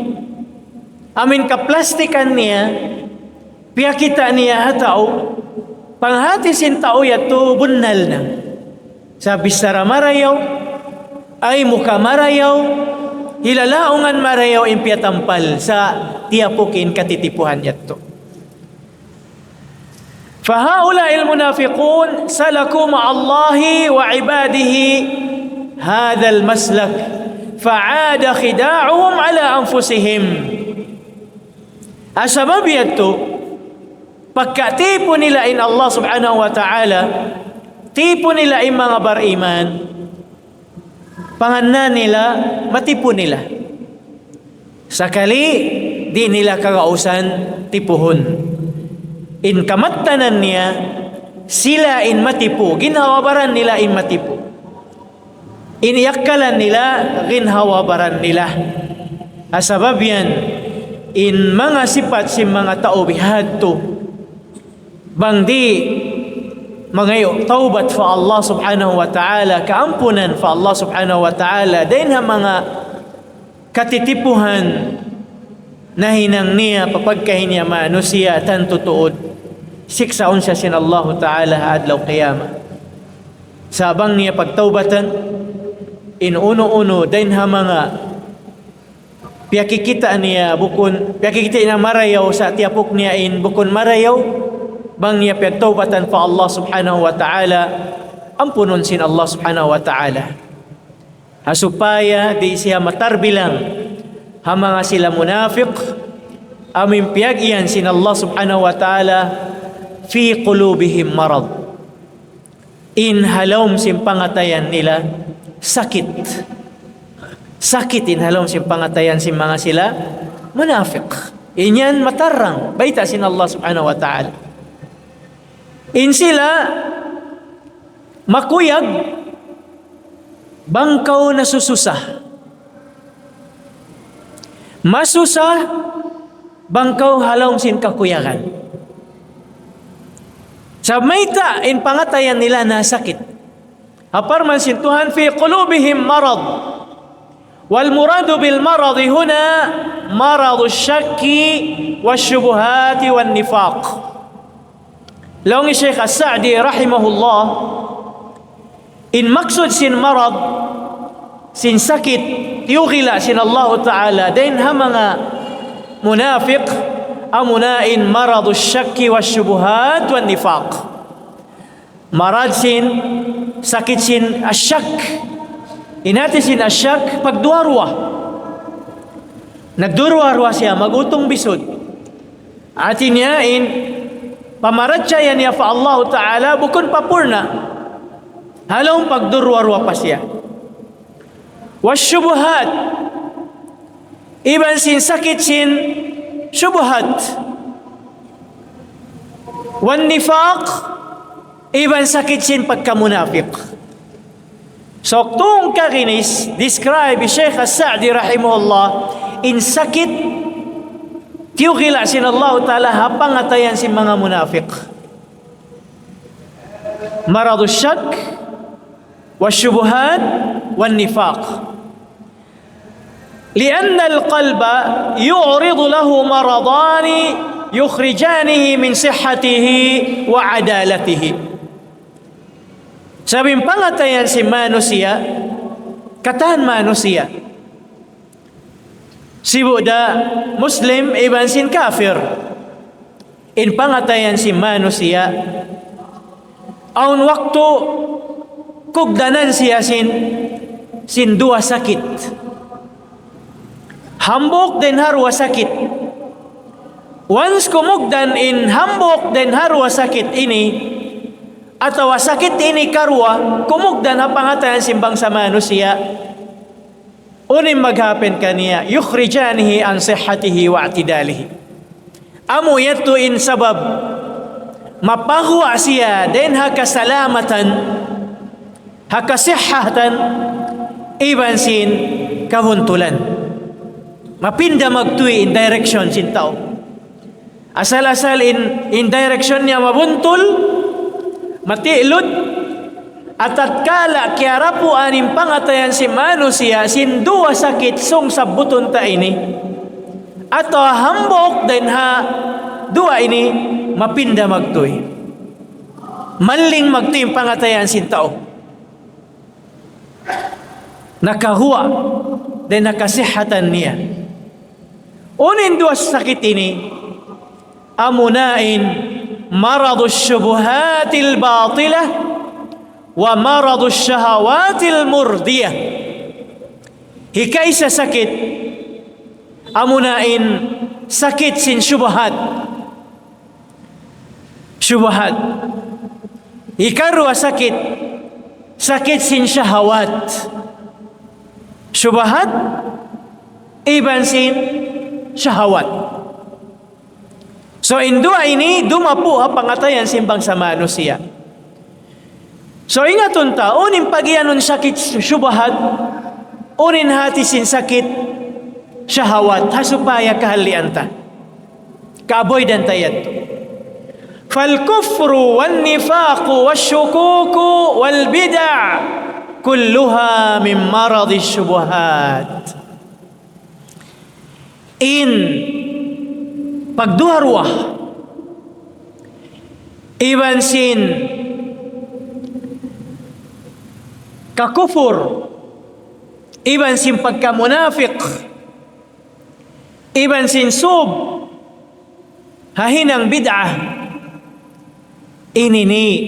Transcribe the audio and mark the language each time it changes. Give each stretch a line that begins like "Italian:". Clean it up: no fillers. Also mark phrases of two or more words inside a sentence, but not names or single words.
Tausug: Amin kaplastikan niya, piyakita niya hatao, panghatisin tao yato bunnal na. Sa bisara marayaw ay muka marayaw hilalaungan marayaw impiatampal sa tiapukin katitipuhan yato.
Arabic: فهؤلاء المنافقون سلكوا مع الله وعباده هذا المسلك فعاد خداعهم على أنفسهم.
Tausug: Asabab yato pagkatipo nila in Allah
Arabic: سبحانه وتعالى
Tausug: tipo nila ay mga bariman panganan nila matipo nila sakali di nila kagausan tipuhon in kamattanan niya sila in matipo ginhawabaran nila in matipo iniyakkalan nila ginhawabaran nila asabab yan in mga sifat si mga tao bihadto bang di mga taubat fa Allah
Arabic: سبحانه وتعالى
Tausug: kaampunan fa Allah
Arabic: سبحانه و
Tausug: ta'ala din ha mga katitipuhan na hinang niya papagkahin niya maano siya tan tutuod siksaon siya sin Allah ta'ala adlaw qiyamah sabang niya pagtaubatan in uno din ha mga piyakikita niya bukon piyakikita niya marayaw sa tiapok niya in bukon marayaw bang niya pagtaubatan fa Allah
Arabic: سبحانه وتعالى
Tausug: ampunon sin Allah
Arabic: سبحانه وتعالى
Tausug: hasupaya di siya matarbilang ha mga sila munafiq amin piyagian sin Allah
Arabic: سبحانه وتعالى في قلوبهم مرض
Tausug: in halom sin pangatayan nila sakit in halom sin pangatayan sin mga sila munafiq inyan matarang baita sin Allah
Arabic: سبحانه وتعالى
Tausug: in sila makuyag bangkaw na sususah masusah bangkaw halong sin kakuyagan sa mayta in pangatayan nila na sakit aparman sin Tuhan
Arabic: في قلوبهم مرض والمراد بالمرض هنا مرض شك وشبهات ونفاق Laong Syekh As-Sa'di rahimahullah,
Tausug: in maksud sin marad, sin sakit, yugila sin Allah Ta'ala, din ha mga munafiq, amunain
Arabic: مرض شك وشبهات ونفاق.
Tausug: Marad sin, sakit sin asyak. Inati sin asyak, pagduarwa. Nagdurwa-rwa siya, magutong bisod. Atin yain, pamaratsa yan niya fa Allah Ta'ala, bukod papurna. Halong pagdurwa-rwa pa siya. Wasyubuhat, iban sin sakit sin syubuhat. Wan nifaq, iban sakit sin pagkamunafiq. So, tung kakinis, describe Syekh As-Sa'di rahimahullah, in sakit, tiyukila sin Allah Ta'ala, hapangatayan sin mga munafiq.
Arabic: مرض شك, وشبهات ونفاق. لأن القلب يعرض له مرضان يخرجانه من صحته وعدالته.
Tausug: Sabing pangatayan si manusia, katahan manusia. Si Buddha, Muslim, iban sin kafir. In pangatayan si manusia, aun waktu kugdanan siya sin dua sakit. Hambok den harwa sakit. Once kumugdan in hambok den harwa sakit ini, atau sakit ini karwa, kumugdan hapangatayan simbang sa manusia, unim maghapin kaniya,
Arabic: يخرجانه عن صحته واعتداله.
Tausug: Amo yato in sabab, mapahwa siya, den hakasalamatan, hakasihhatan, iban sin kahuntulan. Mapinda magtuy in direction sin tao. Asal-asal in direction niya mabuntul, matilod, at tatkala kiarapu aning pangatayan si manusia sin dua sakit sung sabuton ta ini, ato hambok den ha dua ini mapinda magtuy. Maling magtuy pangatayan sin tao. Nakahuwa den nakasihatan niya. Unin dua sakit ini amunain
Arabic: مرض الشبهات الباطلة ومرض الشهوات المردية.
Tausug: Hikay sa sakit amunain sakit sin syubuhat. Syubuhat. Ikarwa sakit sin syahawat. Syubuhat iban sin syahawat. So, in dua ini, dumapo ha pangatayan simbang sa manusia. So, ingaton ta, unin pagyanon sakit syubahat, unin hati sin sakit syahawat, hasupaya kahalian ta. Ka-avoidan tayo.
Arabic: فالكفر والنفاق والشكوك والبدع كلها من مرض الشبهات.
Tausug: In pagduharwah, iban sin kakufur, iban sin pagkamunafiq, iban sin sub, hahinang bid'ah, inini